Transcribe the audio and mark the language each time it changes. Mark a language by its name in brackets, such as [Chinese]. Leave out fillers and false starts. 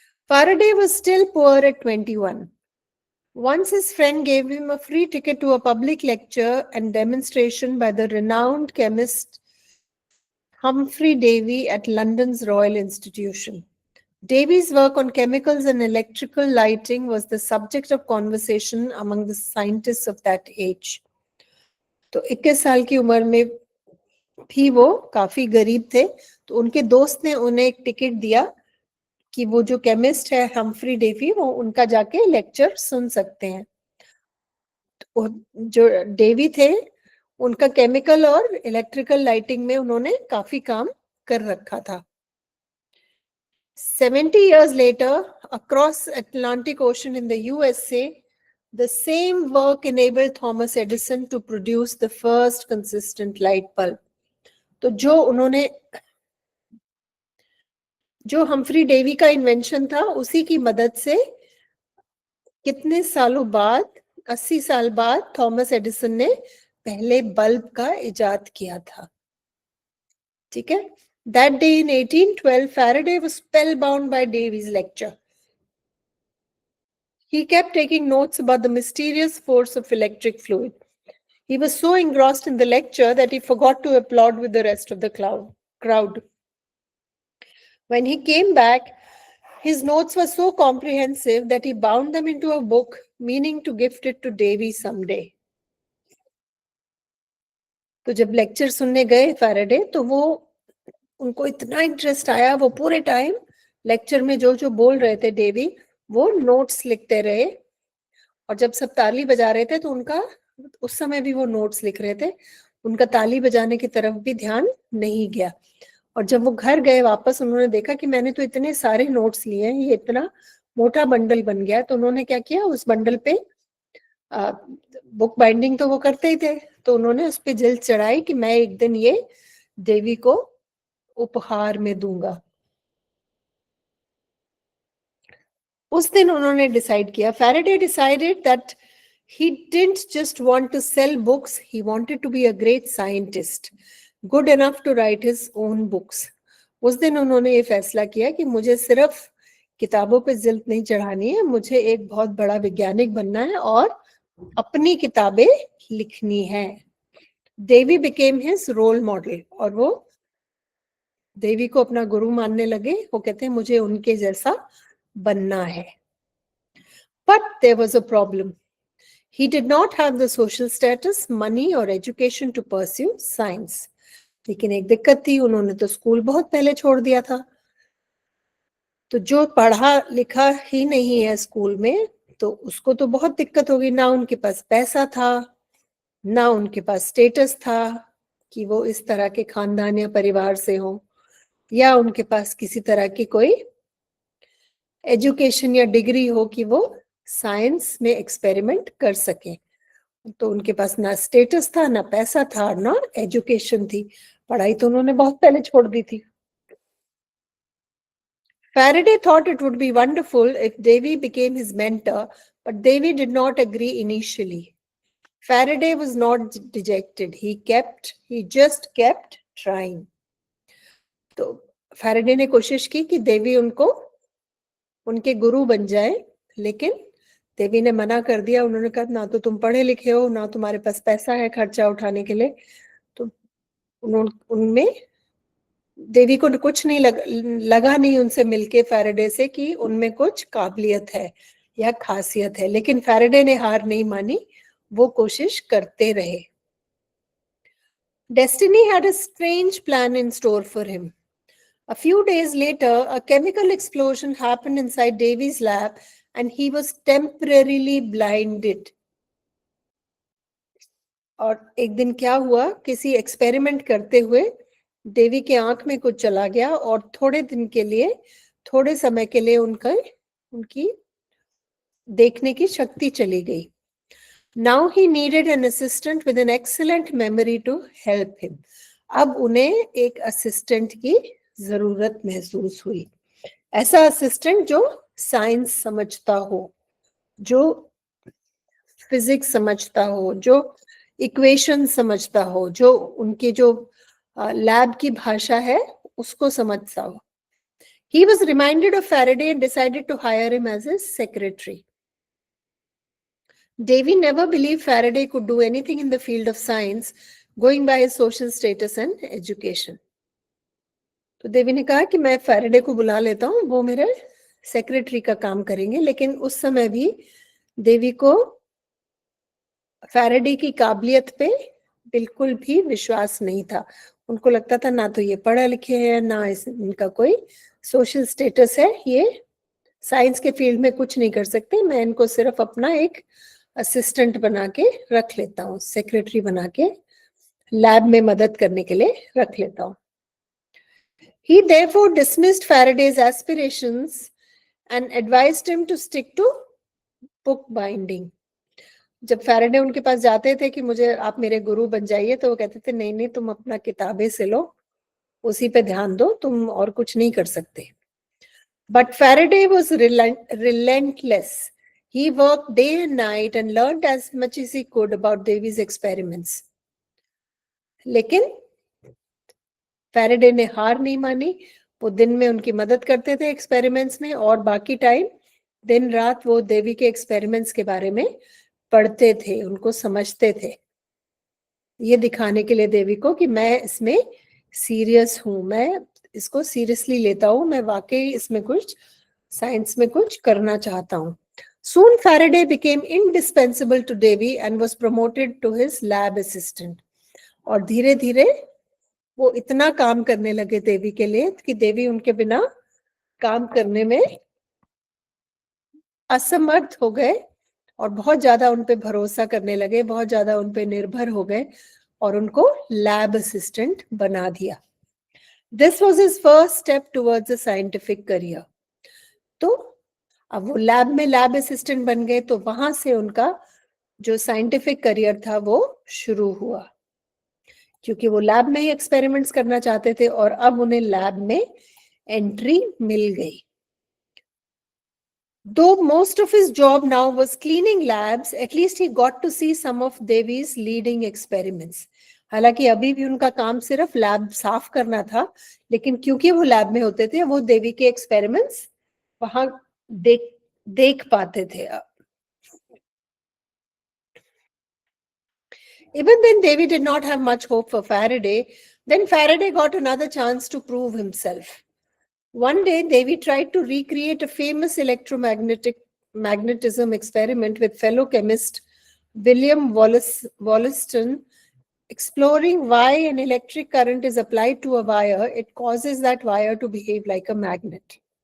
[English] Faraday was still poor at 21. Once his friend gave him a free ticket to a public lecture and demonstration by the renowned chemist Humphrey Davy at London's Royal Institution. Davy's work on chemicals and electrical lighting was the subject of conversation among the scientists of that age. [Hindi] तो 21 साल की उम्र में भी वो काफी गरीब थे, तो उनके दोस्त ने उन्हें एक टिकट दिया कि वो जो केमिस्ट है हम्फ्री डेवी, वो उनका जाके लेक्चर सुन सकते हैं। तो जो डेवी थे, उनका केमिकल और इलेक्ट्रिकल लाइटिंग में उन्होंने काफी काम कर रखा था। [English] 70 years later, across Atlantic Ocean in the USA, the same work enabled Thomas Edison to produce the first consistent light bulb. [Hindi] तो जो उन्होंने जो हम्फ्री डेवी का इन्वेंशन था उसी की मदद से कितने सालों बाद, 80 साल बाद थॉमस एडिसन ने पहले बल्ब का इजाद किया था। ठीक है। [English] That day in 1812, Faraday was spellbound by Davy's lecture. He kept taking notes about the mysterious force of electric fluid. He was so engrossed in the lecture that he forgot to applaud with the rest of the crowd. When he came back, his notes were so comprehensive that he bound them into a book, meaning to gift it to Davy someday. [Hindi] तो जब lecture सुनने गए Faraday तो वो उनको इतना interest आया, वो पूरे टाइम लेक्चर में जो जो बोल रहे थे डेवी वो नोट्स लिखते रहे, और जब सब ताली बजा रहे थे तो उनका उस समय भी वो नोट्स लिख रहे थे, उनका ताली बजाने की तरफ भी ध्यान नहीं गया। और जब वो घर गए वापस उन्होंने देखा कि मैंने तो इतने सारे नोट्स लिए हैं, ये इतना मोटा बंडल बन गया, तो उन्होंने क्या किया, उस बंडल पे बुक बाइंडिंग तो वो करते ही थे, तो उन्होंने उस पे जिल्द चढ़ाई कि मैं एक दिन ये देवी को उपहार में दूंगा। उस दिन उन्होंने डिसाइड किया, [English] Faraday decided that he didn't just want to sell books, he wanted to be a great scientist, good enough to write his own books. [Hindi] उस दिन उन्होंने ये फैसला किया कि मुझे सिर्फ किताबों पे जिल्द नहीं चढ़ानी है, मुझे एक बहुत बड़ा वैज्ञानिक बनना है और अपनी किताबें लिखनी है। देवी [English] became his role model, [Hindi] और वो देवी को अपना गुरु मानने लगे। वो कहते हैं मुझे उनके जैसा बनना है। [English] But there was a problem. He did not have the social status, money or education to pursue science. [Hindi] लेकिन एक दिक्कत थी, उन्होंने तो स्कूल बहुत पहले छोड़ दिया था, तो जो पढ़ा लिखा ही नहीं है स्कूल में तो उसको तो बहुत दिक्कत होगी। ना उनके पास पैसा था, ना उनके पास स्टेटस था कि वो इस तरह के खानदान या परिवार से हो, या उनके पास किसी तरह की कोई एजुकेशन या डिग्री हो कि वो साइंस में एक्सपेरिमेंट कर सके। तो उनके पास ना स्टेटस था, ना पैसा था, ना एजुकेशन थी, पढ़ाई तो उन्होंने बहुत पहले छोड़ दी थी। [English] Faraday thought it would be wonderful if Davy became his mentor, but Davy did not agree initially. Faraday was not dejected. He just kept trying. [Hindi] तो फैराडे ने कोशिश की कि देवी उनको उनके गुरु बन जाए, लेकिन देवी ने मना कर दिया। उन्होंने कहा ना तो तुम पढ़े लिखे हो, ना तुम्हारे पास पैसा है खर्चा उठाने के लिए। तो उनमें देवी को कुछ नहीं लगा नहीं उनसे मिलके फैराडे से कि उनमें कुछ काबिलियत है या खासियत है, लेकिन फैराडे ने हार नहीं मानी, वो कोशिश करते रहे। [English] Destiny had a strange plan in store for him. A few days later, a chemical explosion happened inside Davy's lab and he was temporarily blinded. [Hindi] और एक दिन क्या हुआ, किसी एक्सपेरिमेंट करते हुए देवी के आंख में कुछ चला गया और थोड़े दिन के लिए, थोड़े समय के लिए उनकी देखने की शक्ति चली गई। [English] Now he needed an assistant with an excellent memory to help him. [Hindi] अब उन्हें एक असिस्टेंट की जरूरत महसूस हुई, ऐसा असिस्टेंट जो साइंस समझता हो, जो फिजिक्स समझता हो, जो इक्वेशन समझता हो, जो उनकी जो लैब की भाषा है उसको समझता हो। [English] He was reminded of Faraday and decided to hire him as his secretary. Davy never believed Faraday could do anything in the field of science, going by his social status and education. [Hindi] तो देवी ने कहा कि मैं Faraday को बुला लेता हूँ, वो मेरे सेक्रेटरी का काम करेंगे। लेकिन उस समय भी देवी को फैराडे की काबिलियत पे बिल्कुल भी विश्वास नहीं था। उनको लगता था ना तो ये पढ़े लिखे हैं, ना इनका कोई सोशल स्टेटस है, ये साइंस के फील्ड में कुछ नहीं कर सकते, मैं इनको सिर्फ अपना एक असिस्टेंट बना के रख लेता हूँ, सेक्रेटरी बना के लैब में मदद करने के लिए रख लेता हूँ। [English] He therefore dismissed Faraday's aspirations and advised him to stick to book binding. [Hindi] जब फैराडे उनके पास जाते थे कि मुझे आप मेरे गुरु बन जाइए, तो वो कहते थे नहीं नहीं, तुम अपना किताबें से लो, उसी पे ध्यान दो, तुम और कुछ नहीं कर सकते। [English] But Faraday was relentless. He worked day and night and learned as much as he could about Davy's experiments. [Hindi] लेकिन फैराडे ने हार नहीं मानी. वो दिन में उनकी मदद करते थे एक्सपेरिमेंट्स में, और बाकी टाइम दिन रात वो देवी के एक्सपेरिमेंट्स के बारे में पढ़ते थे, उनको समझते थे, ये दिखाने के लिए देवी को कि मैं इसमें सीरियस हूं, मैं इसको सीरियसली लेता हूं, मैं वाकई इसमें कुछ साइंस में कुछ करना चाहता हूं. [English] Soon Faraday became indispensable to Davy and was promoted to his lab assistant. [Hindi] और धीरे धीरे वो इतना काम करने लगे देवी के लिए कि देवी उनके बिना काम करने में असमर्थ हो गए, और बहुत ज्यादा उन पे भरोसा करने लगे, बहुत ज्यादा उन पे निर्भर हो गए, और उनको लैब असिस्टेंट बना दिया. [English] This was his first step towards a scientific career. [Hindi] तो अब वो लैब में लैब असिस्टेंट बन गए, तो वहां से उनका जो साइंटिफिक करियर था वो शुरू हुआ, क्योंकि वो लैब में ही एक्सपेरिमेंट्स करना चाहते थे, और अब उन्हें लैब में एंट्री मिल गई. [English] Though most of his job now was cleaning labs, at least he got to see some of Devi's leading experiments. [Hindi] हालांकि अभी भी उनका काम सिर्फ लैब साफ करना था, लेकिन क्योंकि वो लैब में होते थे, वो देवी के एक्सपेरिमेंट्स वहां देख पाते थे. [English] Even then, Davy did not have much hope for Faraday. Then Faraday got another chance to prove himself. One day, Davy tried to recreate a famous magnetism experiment with fellow chemist William Wollaston, exploring why an electric current is applied to a wire, it causes that wire to behave like a magnet.